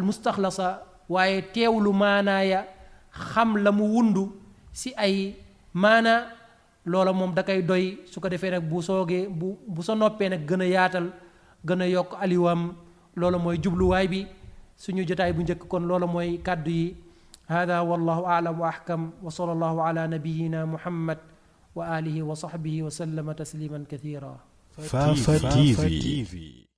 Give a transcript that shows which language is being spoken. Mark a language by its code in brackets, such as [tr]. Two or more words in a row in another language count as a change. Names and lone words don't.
[wo] mustaxlasa waaye teewlu maanaaya xam la mu wundu si ay maana loola moom da koy doy su ko defee nag bu soogee bu sa noppee nag gën a yaatal gën a yokk aliwam loola mooy jubluwaay bi suñu jotaay bu njëkk kon loola mooy kàddu yi [ar] هذا والله أعلم وأحكم وصلى الله على نبينا محمد وعلى آله وصحبه وسلم تسليما كثيرا [wo] Fafa TV